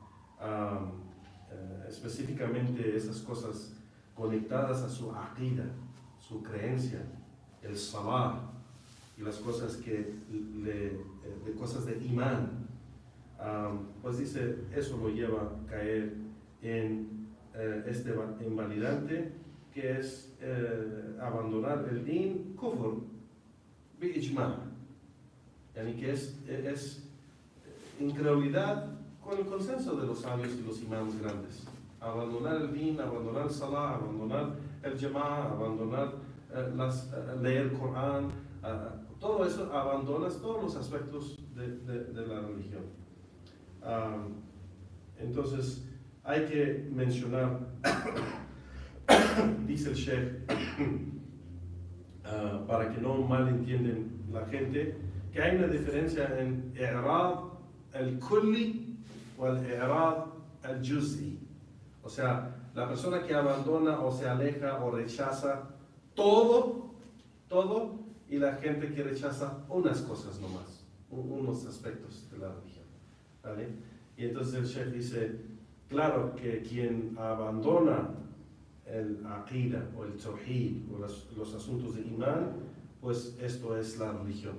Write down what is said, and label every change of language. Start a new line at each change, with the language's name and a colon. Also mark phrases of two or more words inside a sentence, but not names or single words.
Spanish: específicamente esas cosas conectadas a su aqida, su creencia, el salah y las cosas de cosas de imán, pues dice, eso lo lleva a caer en este invalidante, que es abandonar el din
Arabic: كفر بالإجماع يعني
Spanish: que es incredulidad con el consenso de los sabios y los imams grandes. Abandonar el din, abandonar el salah, abandonar el jama'a, abandonar leer Corán, todo eso, abandonas todos los aspectos de la religión. Entonces hay que mencionar, dice el Sheikh, para que no malentiendan la gente, que hay una diferencia en
Arabic: إعراض الكلي
Spanish: o el
Arabic: إعراض الجزئي.
Spanish: O sea, la persona que abandona o se aleja o rechaza todo, y la gente que rechaza unas cosas nomás, unos aspectos de la religión. ¿Vale? Y entonces el Sheikh dice, claro que quien abandona el aqida o el tawhid o los asuntos de imán, pues esto es la religión.